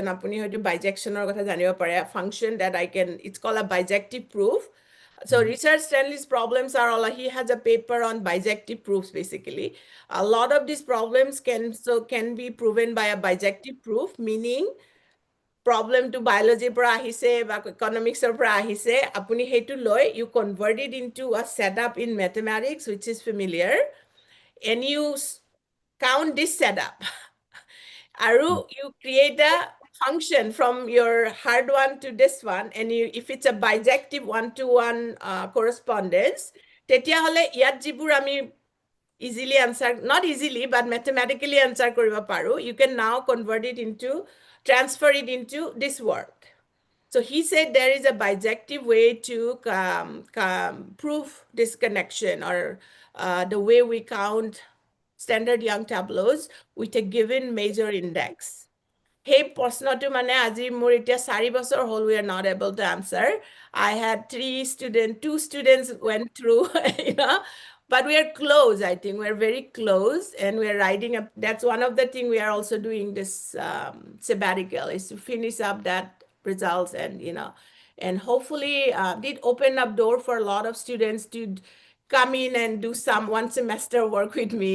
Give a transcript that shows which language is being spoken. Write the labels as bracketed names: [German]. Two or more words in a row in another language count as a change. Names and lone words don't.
[Assamese] আপুনি হয়তো bijection ৰ কথা জানিব পাৰে, [English] a function that it's called a bijective proof. So Richard Stanley's problems are all, he has a paper on bijective proofs basically. A lot of these problems can be proven by a bijective proof, meaning problem to biology [Assamese] পৰা আহিছে বা [English] economics [Assamese] পৰা আহিছে, আপুনি হেতু লয়, [English] you convert it into a setup in mathematics which is familiar, and you count this setup. Aru, you create a function from your hard one to this one, and if it's a bijective one-to-one correspondence, [Assamese] তেতিয়া হলে ইয়াত যিবোৰ আমি [English] easily answer, not easily, but mathematically answer [Assamese] কৰিব পাৰো, [English] you can now convert it into, transfer it into this word. So he said there is a bijective way to prove this connection, or the way we count standard Young tableaus with a given major index. [Assamese] Hey, প্ৰশ্নটো মানে আজি মোৰ এতিয়া 4 বছৰ হ'ল, [English] we are not able to answer. I had 2 students went through, you know, but we are close. I think we're very close, and we are writing up. That's one of the things we are also doing this sabbatical, is to finish up that results, and and hopefully did open up door for a lot of students to come in and do some 1 semester work with me.